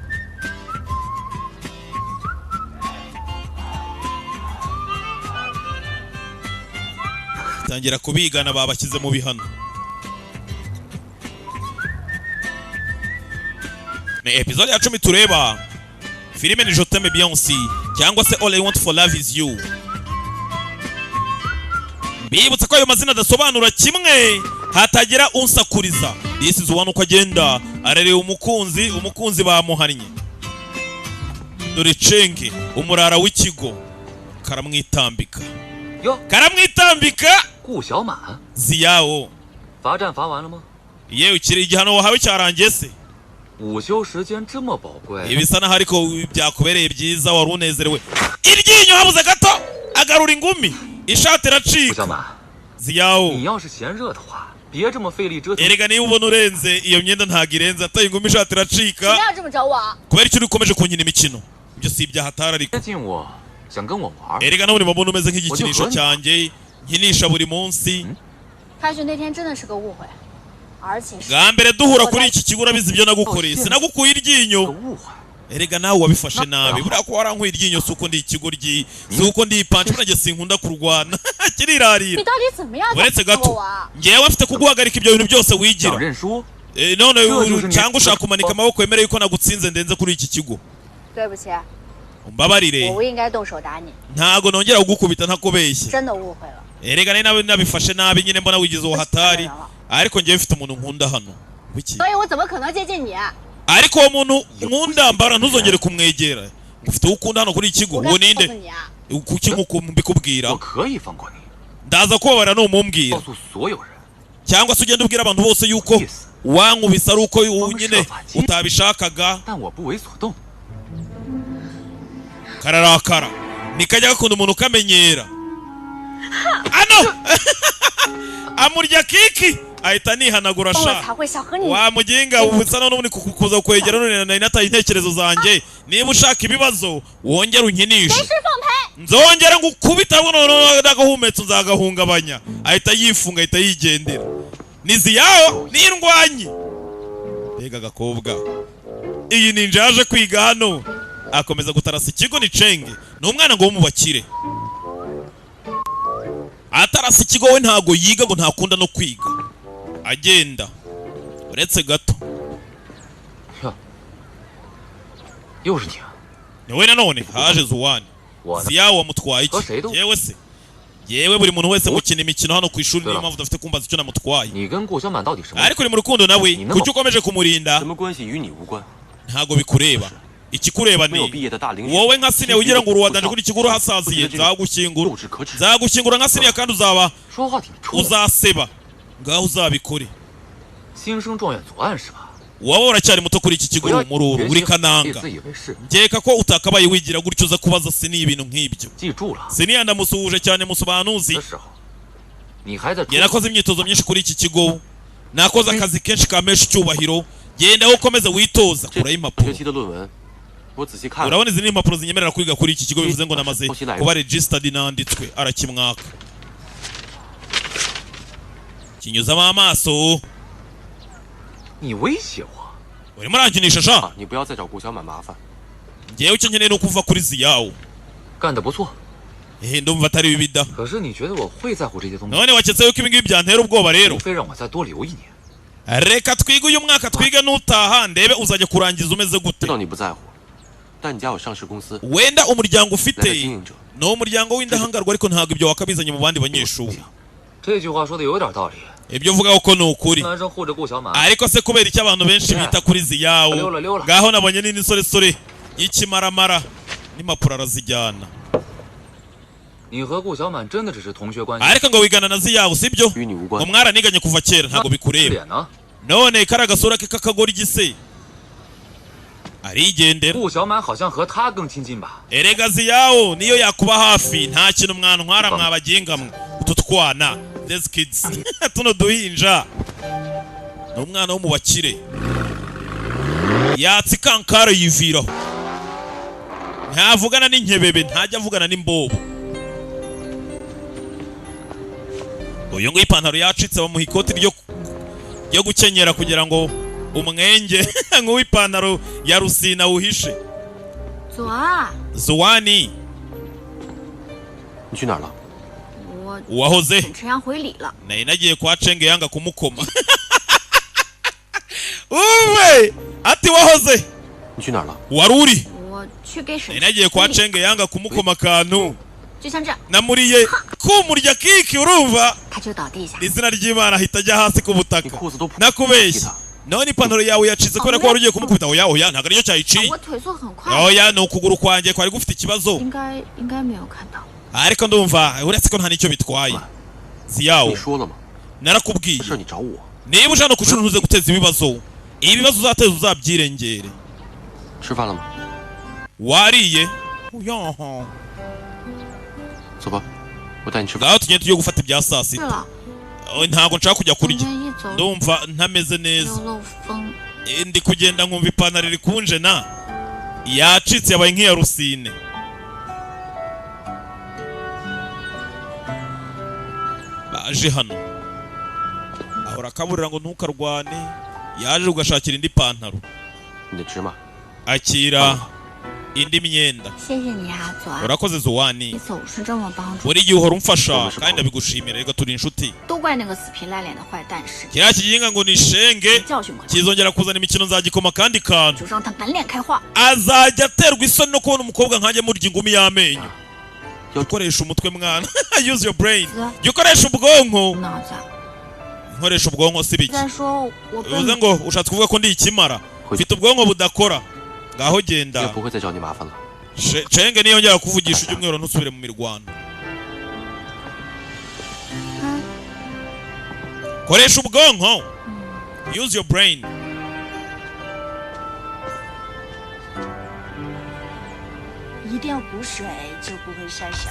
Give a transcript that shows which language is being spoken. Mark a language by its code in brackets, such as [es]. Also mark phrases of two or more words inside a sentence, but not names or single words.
[rw] tangira kubigana babashyize mu bihano ni episode ya 10 tureba filime ni [fr] Je t'aime bien aussi [rw] cyangwa se [en] All I want for love is you [rw] bibutsa ko ayo mazina adasobanura kimwe hatagira unsakuriza [en] this is one [rw] uko agenda arareba umukunzi bamuhannye dore cenge umurara w'ikigo karamwitambika karamwitambika [zh] 顾小满， ziyawo 罚站罚完了吗？ [rw] yewe ukiri igihano wahawe cyarangiye se [zh] 午休时间这么宝贵， [rw] ibisa naho ariko byakubereye byiza wari unezerewe iryinyo habuze gato agarura ingumi ishati [zh] 顾 [rw] iracika [zh] 小满， ziyawo 你要是嫌热的话，别这么费力折腾。 [rw] erega niba ubona urenze iyo myenda ntago irenze ataye ingumi ishati [zh] 不 [rw] iracika [zh] 要这么找我啊！ [rw] kubera icyo ukomeje kunkina imikino ibyo si ibyaha atari ariko [zh] 接近我，想跟我玩， [rw] erega nawe urimo mbona umeze nk'igikinisho cyanjye nkinisha buri munsi [zh] 开学那天真的是个误会，而且是 [rw] bwa mbere duhura kuri iki kigo urabizi ibyo nagukoreye sinagukuye iryinyo [zh] 误会。 [rw] erega nawe wabifashe nabi buriya ko warankuye iryinyo si uko ndi ikigoryi si uko ndi ipanci burya sinkunda kurwana [zh] 你 [rw] kirirarira [zh] 到底怎么样才 [rw] uretse [zh] 跟 [rw] gato [zh] 我玩？ [rw] ngewe afite kuguhagarika ibyo bintu byose [zh] 想 [rw] wigira [zh] 认输， [rw] none cyangwa ushaka kumanika amaboko wemereye ko nagutsinze ndenze kuri iki kigo [zh] 对不起， [rw] umbabarire [zh] 我不应该动手打你， [rw] ntago nongera kugukubita ntakubeshye [zh] 真的误会了。 [rw] erega nawe nabifashe nabi nyine mbona wigize uwo hatari ariko ngewe mfite umuntu nkunda hano wiki [zh] 所以我怎么可能接近你？ [rw] ariko uwo muntu nkunda mbara ntuzongere kumwegera ufite uwo ukunda hano kuri iki kigo [zh] 我 [rw] uwo [zh] 该告 [rw] ninde [zh] 诉你啊！ [rw] kuki nkuko mbikubwira [zh] 我可以放过你， [rw] ndaza kubabara numumbwira [zh] 告诉所有人， [rw] cyangwa se ugenda ubwira abantu bose yuko wankubise ari uko nyine utabishakaga [zh] 但我不为所动。 [rw] kararakara nikajya gakunda umuntu ukamenyera ano amurya kiki ahita nihanagura [zh] 我 [rw] sha [zh] 才会想和你。 [rw] wamuginga ubusa none kuza kwegera none nari nataye intekerezo zanjye niba ushaka ibibazo wongera unkinishe [zh] 谁是放陪？ [rw] nzongera ngukubita none n'agahumetse nzagahungabanya ahita yifunga ahita yigendera niziyaho n'indwanyi mbega agakobwa iyi ninja yaje kwiga hano akomeza gutarasa ikigo ni cenge ni umwana ngo wo mu bakire atarasa ikigo we ntago yiga ngo ntakunda no kwiga agenda uretse gato [zh] 又是你啊！ [rw] niwe nanone haje zuwani [zh] 我呢？ [rw] ziyawo wamutwaye iki Ose do. yewe se yewe buri muntu wese gukina imikino hano ku ishuri niyo mpamvu udafite kumbaza icyo namutwaye [zh] 你跟顾小满到底什么？ [rw] ariko uri mu rukundo nawe Ni namo- kuki ukomeje kumurinda [zh] 什么关系与你无关？ [rw] ntago bikureba ikikureba [zh] 没有毕 [rw] ni [zh] 业的大龄 [rw] wowe nka siniya ugira ngo uruwadanje kuri ikigo uruhasaziye nzagushyingura [zh] 幼稚可耻。 [rw] nzagushyingura nka siniya kandi uzaba [zh] 说话挺冲， [rw] uzaseba ngaho uzabikore [zh] 新生状元左岸是吧？ [rw] wowe uracyari muto kuri iki kigo [zh] 不要 [rw] uri umururu [zh] 原 [rw] uri [zh] 形，别 [rw] kananga [zh] 自以为是。 [rw] nkeka ko utakabaye wigira gutyo uza kubaza siniya ibintu nk'ibyo [zh] 记住了， [rw] siniya ndamusuhuje cyane musobanuzi [zh] 的时候，你还在 [rw] njye nakoze imyitozo myinshi kuri iki kigo nakoze akazi kenshi kamesha icyubahiro genda aho ukomeza witoza [zh] 这 [rw] kuraho [zh] 学 [rw] impapuro [zh] 期的论文，我仔细看了， [rw] urabona izi ni impapuro zinyemerera kwiga kuri iki kigo bivuze ngo namaze kuba registered nanditswe arakimwaka kinyuzamo amaso [zh] 你威胁我， [rw] urimo urankinisha sha [zh] 啊，你不要再找顾小满麻烦。 [rw] ngewe icyo nkeneye ni ukuva kuri ziyawo [zh] 干得不错。 [rw] ndumva atari bibi da [zh] 可是你觉得我会在乎这些东西？ [rw] none waketse yuko ibi ngibi byantera ubwoba rero [zh] 除非让我再多留一年。 [rw] reka twige uyu mwaka twige n'utaha ndebe uzajya kurangiza umeze [zh] 知 [rw] gute [zh] 道你不在乎，但你家有上市公司， [rw] wenda umuryango [zh] 来的 [rw] ufite [zh] 经营者， [rw] ni umuryango w'indahangarwa ariko ntabwo ibyo wakabizanye mu bandi banyeshuri [zh] 这句话说的有点道理。 [rw] ibyo uvuga ko ni ukuri [zh] 男生护着顾小满， [rw] ariko se kubera icyo abantu benshi bita kuri ziyawo ngaho nabonye n'insoresore y'ikimaramara n'impapuro arazijyana [zh] 你和顾小满真的只是同学关系？ [rw] ariko ngo wigana na ziyawo sibyo [zh] 与你无关。 [rw] umwaraniganye kuva kera ntago [zh] 这 [rw] bikureba [zh] 脸呢？ [rw] none kari agasura ke kakagora igise arigendera [zh] 顾小满好像和他更亲近吧？ [rw] erega ziyawo niyo yakuba hafi nta kintu mwantwara mwabagenga mwe utu twana [en] these kids [rw] tuno duhinja ni umwana wo mu bakire yatsi kankara yiviraho ntavugana n'inkebebe ntajya avugana n'imbobo uyu ngo ipantaro yacitse bamuha ikoti ryo gukenyera kugira ngo umwenge nk'uw'ipantaro ya rusina wuhishe [zh] 左儿， Zuwani 你去哪儿了？我 [rw] uwahoze [zh] 等陈阳回礼了。 [rw] nari nagiye kwa Cenge yanga kumukoma uwe ati wahoze [zh] 你去哪儿了？ [rw] wari uri [zh] 我去给沈 [rw] nari nagiye kwa Cenge yanga kumukoma akantu [zh] 就像这样， [rw] namuriye kumurya kiki urumva [zh] 他就倒地下。 [rw] izina ry'Imana ahita ajya hasi ku [zh] 你 [rw] butaka [zh] 裤子都破。 [rw] nakubeshya none ipantaro yawe yacitse kubera ko wari ugiye kumukubita oya oya ntabwo aricyo cyayiciye [zh] 我腿速很快， [rw] oya ni ukuguru kwanjye kwari gufite ikibazo [zh] 应该没有看到。 [rw] ariko ndumva uretse ko nta nicyo bitwaye [zh] 你 ziyawo 说了吗？ [rw] narakubwiye [zh] 这事儿你找我。 [rw] niba ushaka ko ushobora guteza ibibazo ibibazo uzateza uzabyirengere [zh] 吃饭了吗？ [rw] wariye yoho [zh] 走吧，我带你吃饭。 [rw] ngaho tugende tujye gufata ibya saa [zh] 是 [rw] sita [zh] 了， [rw] ntabwo nshaka kujya [zh] 今 [rw] kurya [zh] 天一走 [rw] ndumva ntameze neza [zh] 又漏风， [rw] ndi kugenda nkumva ipantaro iri kunje na yacitse yabaye nk'iya rusine baje hano ahora akaburira ngo ntukarwane yaje ugashakira indi pantaro [zh] 你的芝麻， [rw] akira indi myenda [zh] 谢谢你啊，左儿， [rw] urakoze [zh] 你 Zuwani 总是这么帮助， [rw] buri gihe uhora umfasha kandi ndabigushimira reka turi inshuti [zh] 都怪那个死皮赖脸的坏蛋使劲 [rw] kiriya kiginga ngo ni shenge [zh] 教训过他， [rw] kizongera kuzana imikino nzagikoma kandi kantu [zh] 就让他满脸开花。 [rw] azajya aterwa isoni no kubona umukobwa nkanjye murya ingumi y'amenyo [zh] 要 [rw] ukoresha umutwe mwana [en] use your brain Yeah. [rw] jya ukoresha ubwonko [zh] 脑子， [rw] nkoresha ubwonko si biki [zh] 再说我 [rw] bivuze [zh] 笨， [rw] ngo ushatse kuvuga ko ndi ikimara mfite ubwonko budakora ngaho [zh] 也 [rw] genda [zh] 不会再找你麻烦了。 [rw] Cenge niyongera kuvugisha ibyumweru ntusubire mu mirwano koresha ubwonko [en] use your brain [zh] 一定要补水，就不会晒伤。